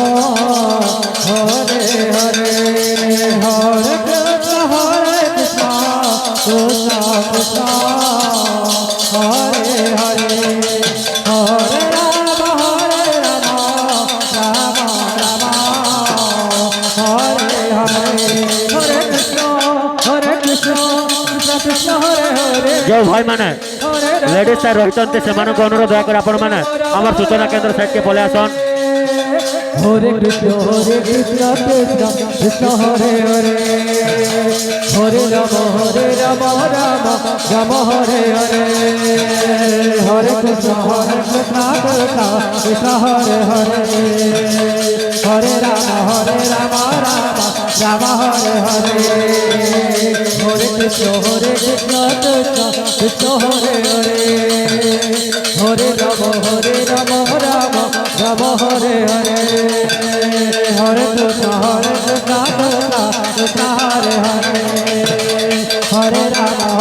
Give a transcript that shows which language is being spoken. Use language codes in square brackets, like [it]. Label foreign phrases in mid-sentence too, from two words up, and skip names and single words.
[sa] হরে হরে হরে কৃষ্ণ কৃষ্ণ কৃষ্ণ হরে হরে হরে রাম রাম রাম হরে হরে হরে কৃষ্ণ কৃষ্ণ কৃষ্ণ হরে হরে [or] ଯେଉଁ ଭାଇମାନେ [en] ladies side [or] ରହିଛନ୍ତି ସେମାନଙ୍କୁ ଅନୁରୋଧ ଦୟାକରି ଆପଣମାନେ ଆମର ସୂଚନା କେନ୍ଦ୍ର ସାଇଡ୍କେ ପଳେଇ ଆସନ୍। [sa] হরে কৃষ্ণ কৃষ্ণ কৃষ্ণ হরে হরে হরে রাম রাম রাম হরে হরে হরে কৃষ্ণ কৃষ্ণ কৃষ্ণ হরে হরে হরে রাম রাম রাম হরে হরে হরে কৃষ্ণ কৃষ্ণ কৃষ্ণ হরে হরে হরে রাম রাম রাম হরে হরে হরে কৃষ্ণ কৃষ্ণ কৃষ্ণ হরে হরে হরে রাম